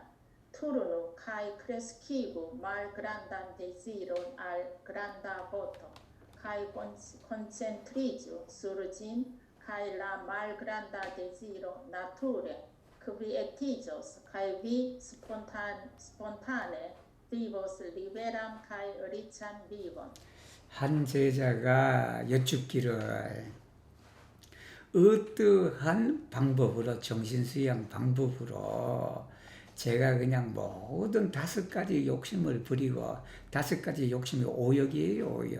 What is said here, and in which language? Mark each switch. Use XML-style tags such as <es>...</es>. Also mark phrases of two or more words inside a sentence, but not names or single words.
<eo>Turnu kaj kreskigu malgrandan deziron al granda voto, kaj koncentriĝu sur ĝin, kaj la malgranda deziro nature kvietiĝos, kaj vi spontane vivos liberan kaj riĉan vivon.</eo> <ko>한 제자가 여쭙기를 어떠한 방법으로, 정신수양 방법으로 제가 그냥 모든 5가지 욕심을 버리고, 5가지 욕심이 오욕이에요, 오욕.</ko>